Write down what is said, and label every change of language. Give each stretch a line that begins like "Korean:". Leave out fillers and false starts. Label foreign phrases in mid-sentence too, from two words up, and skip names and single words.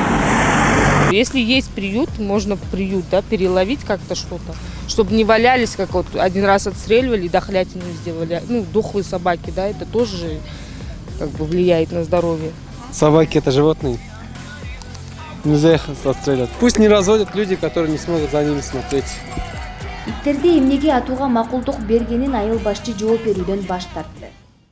Russian: Если есть приют, можно в приют, переловить как-то что-то, чтобы не валялись, как вот один раз отстреливали, дохлятину сделали, дохлые собаки, это тоже влияет на здоровье. Собаки — это животные. Нельзя их отстрелять. Пусть не разводят люди, которые не смогут за ними смотреть.
Kyrgyz: Иттерди эмнеге атууга макулдук бергенин айыл башчы жооп берүүдөн баш тартты.